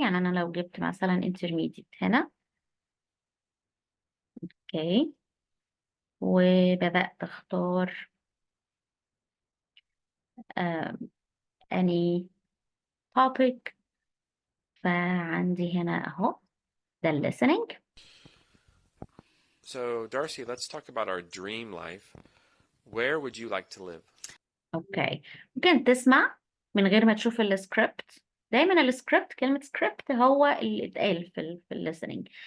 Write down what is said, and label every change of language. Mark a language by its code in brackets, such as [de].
[ar] يعني انا لو جبت مثلا intermediate هنا، اوكي، وبدأت اختار آه، any topic، فعندي هنا اهو ده listening. [en] So, Darcy, let's talk about our dream life. Where would you like to live? [ar] اوكي، ممكن تسمع من غير ما تشوف السكريبت. دايما السكريبت، كلمة سكريبت هو اللي اتقال في الليسننج.